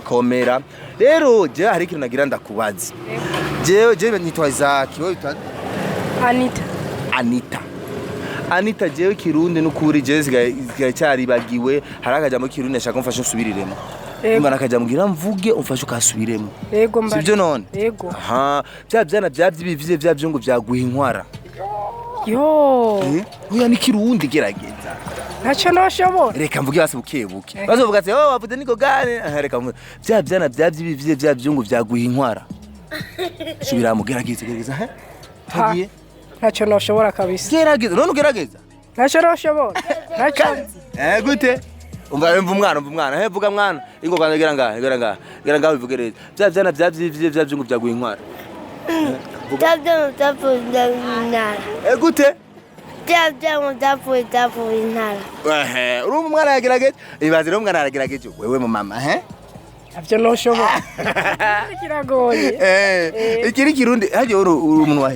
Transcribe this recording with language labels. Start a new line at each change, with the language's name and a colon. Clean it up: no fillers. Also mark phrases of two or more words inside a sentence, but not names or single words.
Rundi: komera rero je hari ikintu nagira ndakubaza jewe nitwa Isaac wewe Anita jewe kirundi n'ukuri je cyari bagiwe hari akajambo kirundi nashaka mfashe usubiriremo Imana akajambo ngira mvuge umfashe ukasubiremo yego mba sivyo none yego bya byana by'ibivyize bya byungu byaguha inkwara yo oya ni kirundi gerageza ntacyo noshobora reka mvuge basi buke bazovuga ati wavuze niko gane reka bya byana by'ibivyize bya byungu byaguha inkwara subira mu gerageza hagiye ntacyo noshobora kabisa gerageza none ugerageza ntacyo noshobora ntacyo gute umva umwana vuga mwana ingo kandi gera ngaho bivugereza bya byana by'ibivyize bya byungu byaguha inkwara gute uri umwana yagerageza ibaze rero umwana yaragerageje wewe mu mama avyo noshobora kiragoye ikiri kirundi haje uri umuntu wahe